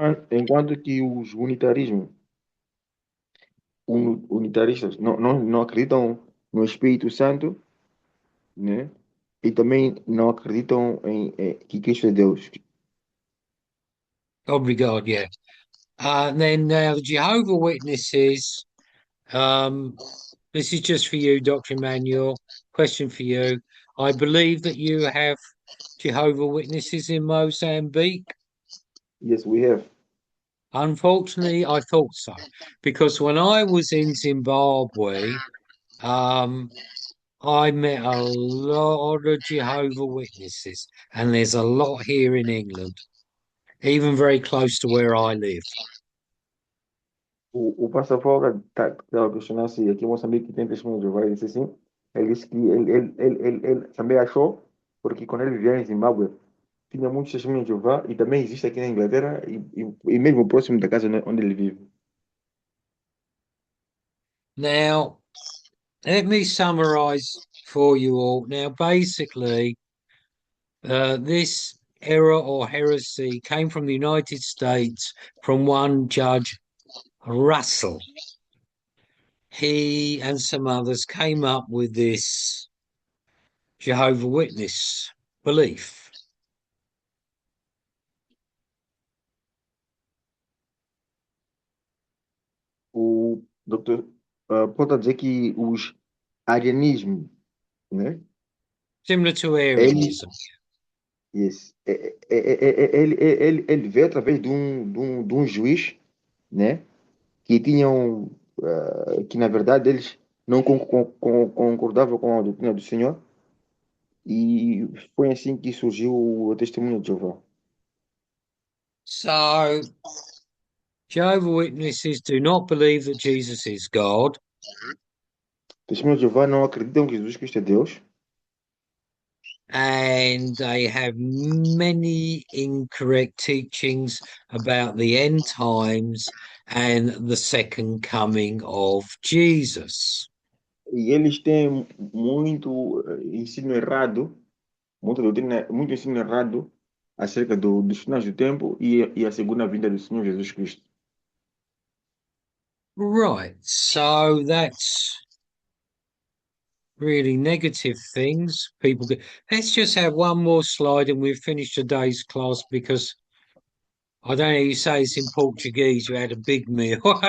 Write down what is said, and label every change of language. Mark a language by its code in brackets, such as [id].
[pt] Enquanto que os unitaristas não acreditam no Espírito Santo, né? E também não acreditam que Cristo é Deus. Obrigado, yeah. [en] Then now the Jehovah Witnesses, this is just for you, Dr. Emmanuel. Question for you. I believe that you have Jehovah Witnesses in Mozambique. Yes, we have. Unfortunately, I thought so because when I was in Zimbabwe, I met a lot of Jehovah Witnesses, and there's a lot here in England, even very close to where I live. [pt] O pastor Folga estava questionando se aqui em Moçambique tem testemunho de Jeová. Ele disse assim. Ele disse que ele também achou, porque quando ele vivia em Zimbábue, tinha muitos testemunhos de Jeová, e também existe aqui na Inglaterra, e mesmo próximo da casa onde ele vive. [en] Now, let me summarize for you all. Now, basically, this error or heresy came from the United States from one Judge Russell. He and some others came up with this Jehovah Witness belief. [pt] O doutor pode dizer que os arianismo, né? [en] Similar to [pt] Ele, [en] Arianism. [pt] yes, ele veio através de um juiz, né? Que tinham, que na verdade eles não concordavam com a doutrina do Senhor, e foi assim que surgiu o testemunho de Jeová. [en] So, Jehovah Witnesses do not believe that Jesus is God. [pt] Testemunho de Jeová não acreditam que Jesus Cristo é Deus, [en] and they have many incorrect teachings about the end times and the second coming of Jesus. [pt] e eles têm muito ensino errado, muita doutrina, muito ensino errado acerca dos finais do tempo e a segunda vinda do Senhor Jesus Cristo. [en] Right, so that's really negative things. People get. Let's just have one more slide and we've finished today's class because I don't know. You say it's in Portuguese. You had a big meal.